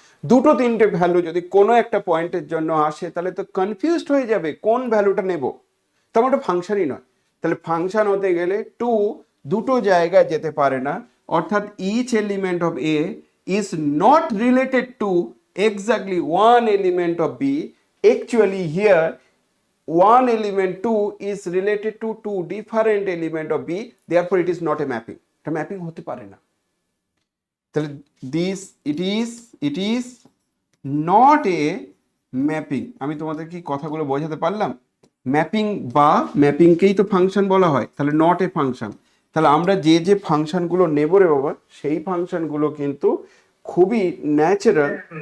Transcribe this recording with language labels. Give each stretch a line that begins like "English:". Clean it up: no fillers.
Bangla: দুটো তিনটে ভ্যালু যদি কোনো একটা পয়েন্টের জন্য আসে, তাহলে তো কনফিউজড হয়ে যাবে কোন ভ্যালুটা নেব, তেমন ওটা ফাংশনই নয়। তাহলে ফাংশন হতে গেলে টু দুটো জায়গায় যেতে পারে না, অর্থাৎ
English: Each element of A is not related to exactly one element of B. Actually here one element 2 is related to two different element of B, therefore it is not a mapping.
Bangla: এটা mapping হতে পারে না।
English: তাহলে this it is not a mapping.
Bangla: আমি তোমাদের কি কথাগুলো বোঝাতে পারলাম? ম্যাপিং বা ম্যাপিংকেই তো ফাংশন বলা হয়, তাহলে নট এ ফাংশন। তাহলে আমরা যে যে ফাংশনগুলো নেব রে বাবা, সেই ফাংশনগুলো কিন্তু খুবই ন্যাচারাল।